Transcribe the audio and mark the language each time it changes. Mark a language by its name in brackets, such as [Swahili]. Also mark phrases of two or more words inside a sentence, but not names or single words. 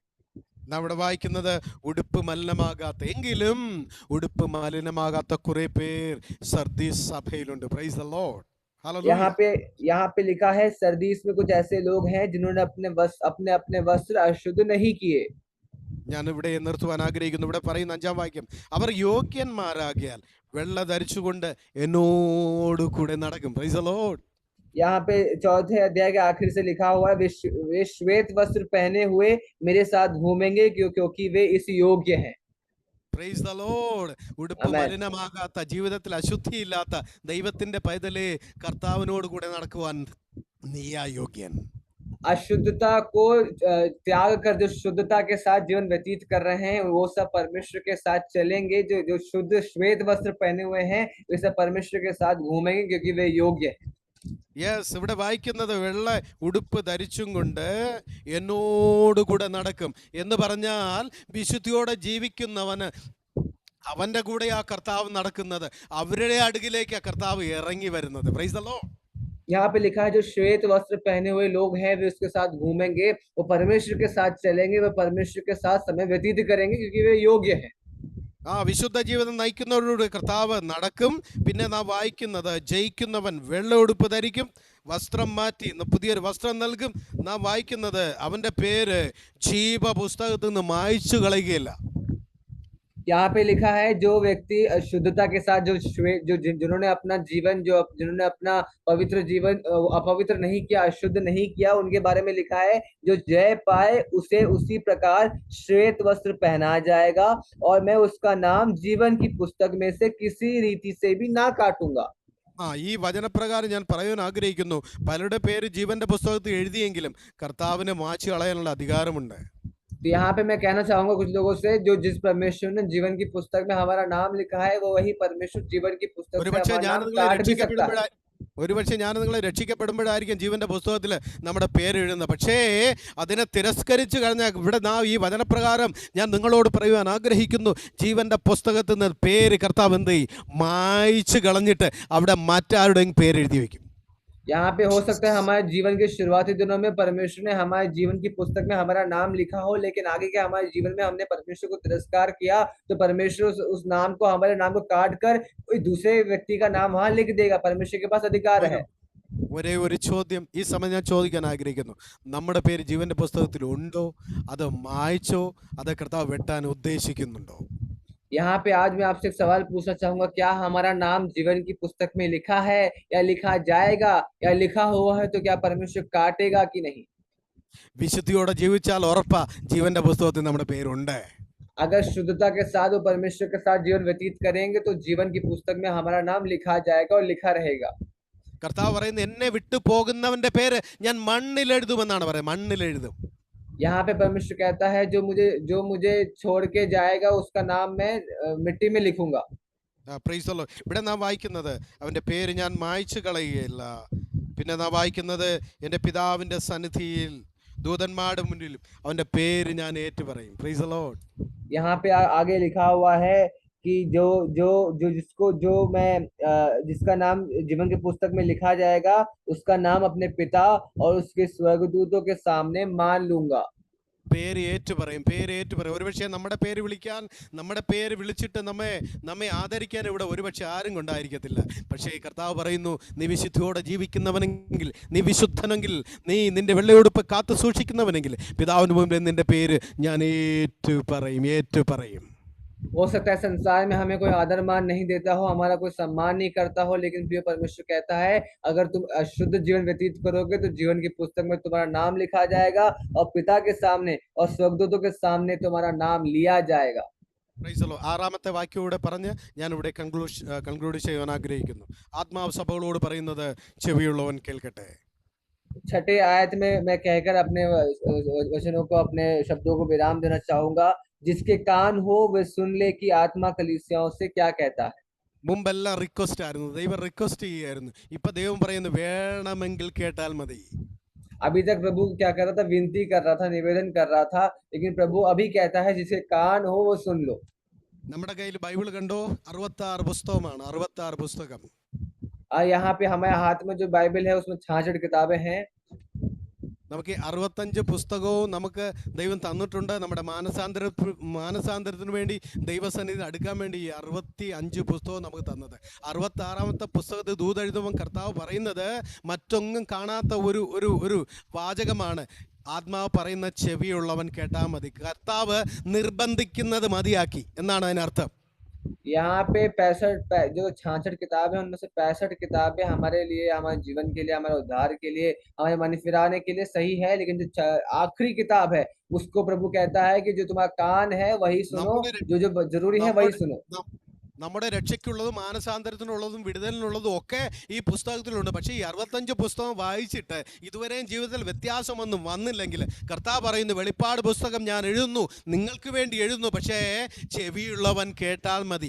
[Malayalam] നാം ഇവിടെ വായിക്കുന്നത് ഉടുപ്പ് മലിനമാകാത്ത, എങ്കിലും ഉടുപ്പ് മലിനമാകാത്ത കുറെ പേർ സർദീസ് സഭയിലുണ്ട്. [English] Praise the Lord. ഹല്ലേലൂയ. [Hindi] यहाँ पे लिखा है सरदीस में कुछ ऐसे लोग हैं जिन्होंने अपने अपने वस्त्र अशुद्ध नहीं किए। [Malayalam] ഞാൻ ഇവിടെ നിർത്തുവാൻ ആഗ്രഹിക്കുന്നു. ഇവിടെ പറയുന്ന 5-ാം വാക്യം, അവർ യോഗ്യന്മാരാകിയാൽ വെള്ള ധരിച്ചുകൊണ്ട് എന്നോട് കൂടെ നടക്കും. [English] Praise the Lord. [Hindi] यहाँ पे चौथे अध्याय के आखिर से लिखा हुआ है, वे श्वेत वस्त्र पहने हुए मेरे साथ घूमेंगे क्योंकि वे इस योग्य हैं। [English] Praise the Lord. ഉടുപ്പ് [Malayalam] ആമേൻ. മലിനമാകാത്ത, ജീവിതത്തിൽ അശുദ്ധിയില്ലാത്ത ദൈവത്തിന്റെ പൈതലേ, കർത്താവിനോട് കൂടെ നടക്കുവാൻ നീയാ യോഗ്യൻ. [Hindi] अशुद्धता को त्याग कर जो शुद्धता के साथ जीवन व्यतीत कर रहे हैं, वो सब परमेश्वर के साथ चलेंगे। जो शुद्ध श्वेत वस्त्र पहने हुए हैं, वे सब परमेश्वर के साथ घूमेंगे क्योंकि वे योग्य हैं। [Malayalam] യെസ്, ഇവിടെ വായിക്കുന്നത് വെള്ള ഉടുപ്പ് ധരിച്ചും കൊണ്ട് എന്നോട് കൂടെ നടക്കും എന്ന് പറഞ്ഞാൽ, വിശുദ്ധിയോടെ ജീവിക്കുന്നവന് അവന്റെ കൂടെ ആ കർത്താവ് നടക്കുന്നത്, അവരുടെ അടുകിലേക്ക് ആ കർത്താവ് ഇറങ്ങി വരുന്നത്. [English] Praise the Lord. [Hindi] यहाँ पे लिखा है जो श्वेत वस्त्र पहने हुए लोग हैं, वे उसके साथ घूमेंगे, वो परमेश्वर के साथ चलेंगे, वो परमेश्वर के साथ समय व्यतीत करेंगे क्योंकि वे योग्य हैं। [Malayalam] ആ വിശുദ്ധ ജീവിതം നയിക്കുന്നവരോട് കർത്താവ് നടക്കും. പിന്നെ നാം വായിക്കുന്നത്, ജയിക്കുന്നവൻ വെള്ള ഉടുപ്പ് ധരിക്കും, വസ്ത്രം മാറ്റി പുതിയൊരു വസ്ത്രം നൽകും. നാം വായിക്കുന്നത് അവന്റെ പേര് ജീവ പുസ്തകത്തിൽ നിന്ന് മായ്ച്ചു കളയുകയില്ല. [Hindi] यहाँ पे लिखा है जो व्यक्ति शुद्धता के साथ जिन्होंने अपना जीवन जिन्होंने अपना पवित्र जीवन अपवित्र नहीं किया, अशुद्ध नहीं किया, उनके बारे में लिखा है जो जय पाए उसे उसी प्रकार श्वेत वस्त्र पहनाया जाएगा और मैं उसका नाम जीवन की पुस्तक में से किसी रीति से भी ना काटूंगा। [Malayalam] ഈ വചനപ്രകാരം ഞാൻ പറയാൻ ആഗ്രഹിക്കുന്നു, പലരുടെ പേര് ജീവന്റെ പുസ്തകത്തിൽ എഴുതിയെങ്കിലും കർത്താവിനെ മായ്ച്ചു കളയാനുള്ള അധികാരമുണ്ട്. [Hindi] तो यहाँ पे मैं कहना चाहूंगा कुछ लोगों से, जो जिस परमेश्वर ने जीवन की पुस्तक में हमारा नाम लिखा है, वो वही परमेश्वर जीवन की पुस्तक से [Malayalam] ഒരുപക്ഷെ [Hindi] हमारा [Malayalam] ഞാൻ [Hindi] नाम [Malayalam] നിങ്ങളെ [Hindi] काट भी सकता है। [Malayalam] നിങ്ങളെ രക്ഷിക്കപ്പെടുമ്പോഴായിരിക്കും ജീവന്റെ പുസ്തകത്തിൽ നമ്മുടെ പേര് എഴുതുന്നത്. പക്ഷേ അതിനെ തിരസ്കരിച്ച് കഴിഞ്ഞാൽ, ഇവിടെ ഈ വചനപ്രകാരം ഞാൻ നിങ്ങളോട് പറയുവാൻ ആഗ്രഹിക്കുന്നു, ജീവന്റെ പുസ്തകത്തിൽ നിന്ന് പേര് കർത്താവ് എന്ത് ചെയ്യും? മായ്ച്ചു കളഞ്ഞിട്ട് അവിടെ മറ്റാരുടെയും പേര് എഴുതി വയ്ക്കും. [Hindi] यहाँ पे हो सकता है हमारे जीवन के शुरुआती दिनों में परमेश्वर ने हमारे जीवन की पुस्तक में हमारा नाम लिखा हो, लेकिन आगे के हमारे जीवन में हमने परमेश्वर को तिरस्कार किया, तो परमेश्वर उस नाम को, हमारे नाम को काट कर कोई दूसरे व्यक्ति का नाम वहां लिख देगा। परमेश्वर के पास अधिकार है। [Malayalam] ഒരേ ഒരു ചോദ്യം ഈ സമയം ഞാൻ ചോദിക്കാൻ ആഗ്രഹിക്കുന്നു, നമ്മുടെ പേര് ജീവന്റെ പുസ്തകത്തിൽ ഉണ്ടോ? അത് മായ്ച്ചോ? അത് കർത്താവ് വെട്ടാൻ ഉദ്ദേശിക്കുന്നുണ്ടോ? [Hindi] यहाँ पे आज मैं आपसे एक सवाल पूछना चाहूंगा, क्या हमारा नाम जीवन की पुस्तक में लिखा है या लिखा जाएगा, या लिखा हुआ है तो क्या परमेश्वर काटेगा कि नहीं? [Malayalam] വിശുദ്ധിയോടെ ജീവിച്ചാൽ ഉറപ്പാ ജീവന്റെ പുസ്തകത്തിൽ നമ്മുടെ പേരുണ്ട്. [Hindi] अगर शुद्धता के साथ वो परमेश्वर के साथ जीवन व्यतीत करेंगे तो जीवन की पुस्तक में हमारा नाम लिखा जाएगा और लिखा रहेगा। [Malayalam] കർത്താവ് പറയുന്നത് എന്നെ വിട്ടു പോകുന്നവന്റെ പേര് ഞാൻ മണ്ണിൽ എഴുതുമെന്നാണ് പറയുന്നത്. മണ്ണിൽ എഴുതും. [Hindi] यहाँ पे परमेश्वर कहता है जो मुझे छोड़ के जाएगा उसका नाम मैं मिट्टी में लिखूंगा। [English] Praise the Lord. [Malayalam] ഇവിടെ നാം വായിക്കുന്നത് അവന്റെ പേര് ഞാൻ മായ്ച്ചു കളയുകയില്ല. പിന്നെ നാം വായിക്കുന്നത് എൻ്റെ പിതാവിന്റെ സന്നിധിയിൽ ദൂതന്മാരുടെ മുന്നിലും അവന്റെ പേര് ഞാൻ ഏറ്റുപറയും. [English] Praise the Lord. [Hindi] यहाँ पे आगे लिखा हुआ है कि जो जो जो जिसको जो मैं जिसका नाम जीवन की पुस्तक में लिखा जाएगा उसका नाम अपने पिता और उसके स्वर्गदूतों के सामने मान लूंगा। [Malayalam] പേര് ഏറ്റുപറയും, പേര് ഏറ്റുപറയും. ഒരുപക്ഷെ നമ്മുടെ പേര് വിളിക്കാൻ, നമ്മുടെ പേര് വിളിച്ചിട്ട് നമ്മെ ആദരിക്കാൻ ഇവിടെ ഒരുപക്ഷെ ആരും കൊണ്ടായിരിക്കത്തില്ല. പക്ഷേ കർത്താവ് പറയുന്നു, നീ വിശുദ്ധിയോടെ ജീവിക്കുന്നവനെങ്കിൽ, നീ വിശുദ്ധനെങ്കിൽ, നീ നിന്റെ വെള്ളയുടുപ്പ് കാത്തു സൂക്ഷിക്കുന്നവനെങ്കിൽ പിതാവിന് മുമ്പിൽ നിന്റെ പേര് ഞാൻ ഏറ്റുപറയും. [Hindi] हो सकता है संसार में हमें कोई आदर मान नहीं देता हो, हमारा कोई सम्मान नहीं करता हो, लेकिन प्रिय परमेश्वर कहता है अगर तुम अशुद्ध जीवन व्यतीत करोगे तो जीवन की पुस्तक में तुम्हारा नाम लिखा जाएगा और पिता के सामने और स्वर्गदूतों के सामने तुम्हारा नाम लिया जाएगा। [English] Praise the Lord. [Malayalam] 6ാമത്തെ വാക്യത്തോടെ പറഞ്ഞ് ഞാനിവിടെ കൺക്ലൂഡ് ചെയ്യാൻ ആഗ്രഹിക്കുന്നു. ആത്മാവ് സഭകളോട് പറയുന്നത് ചെവിയുള്ളവൻ കേൾക്കട്ടെ. [Hindi] छठे आयत में मैं कहकर अपने वचनों को, अपने शब्दों को विराम देना चाहूंगा। जिसके कान हो वे सुन ले कि आत्मा कलीसियाओं से क्या कहता है। [Malayalam] മുമ്പെല്ലാം റിക്വസ്റ്റ് ആയിരുന്നു, ദൈവം റിക്വസ്റ്റ് ചെയ്യായിരുന്നു. ഇപ്പൊ ദൈവം പറയുന്നു വേണമെങ്കിൽ കേട്ടാൽ മതി. [Hindi] अभी तक प्रभु क्या कर रहा था, विनती कर रहा था, निवेदन कर रहा था, लेकिन प्रभु अभी कहता है जिसे कान हो वो सुन लो। [Malayalam] നമ്മുടെ കയ്യിൽ ബൈബിൾ കണ്ടോ, 66 പുസ്തകമാണ്. 66 പുസ്തകം. [Hindi] यहाँ पे हमारे हाथ में जो बाइबल है उसमें 66 किताबें हैं। [Malayalam] നമുക്ക് 65 പുസ്തകവും നമുക്ക് ദൈവം തന്നിട്ടുണ്ട്. നമ്മുടെ മാനസാന്തരത്തിന് വേണ്ടി ദൈവസന്നിധി അടുക്കാൻ വേണ്ടി ഈ 65 പുസ്തകവും നമുക്ക് തന്നത്. 66ാമത്തെ പുസ്തകത്തിൽ ദൂതെഴുതുമ്പോൾ കർത്താവ് പറയുന്നത് മറ്റൊന്നും കാണാത്ത ഒരു വാചകമാണ്. ആത്മാവ് പറയുന്ന ചെവിയുള്ളവൻ കേട്ടാൽ മതി. കർത്താവ് നിർബന്ധിക്കുന്നത് മതിയാക്കി എന്നാണ് അതിനർത്ഥം. [Hindi] यहाँ पे 65 जो 66 किताब है उनमें से 65 किताबें हमारे लिए, हमारे जीवन के लिए, हमारे उद्धार के लिए, हमारे मन फिराने के लिए सही है, लेकिन जो आखिरी किताब है उसको प्रभु कहता है कि जो तुम्हारा कान है वही सुनो, जो जो जरूरी है वही सुनो। [Malayalam] നമ്മുടെ രക്ഷയ്ക്കുള്ളതും മാനസാന്തരത്തിനുള്ളതും വിടുതലിനുള്ളതും ഒക്കെ ഈ പുസ്തകത്തിലുണ്ട്. പക്ഷേ ഈ 65 പുസ്തകം വായിച്ചിട്ട് ഇതുവരെയും ജീവിതത്തിൽ വ്യത്യാസമൊന്നും വന്നില്ലെങ്കിൽ കർത്താവ് പറയുന്നു, വെളിപ്പാട് പുസ്തകം ഞാൻ എഴുതുന്നു, നിങ്ങൾക്ക് വേണ്ടി എഴുതുന്നു, പക്ഷേ ചെവിയുള്ളവൻ കേട്ടാൽ മതി.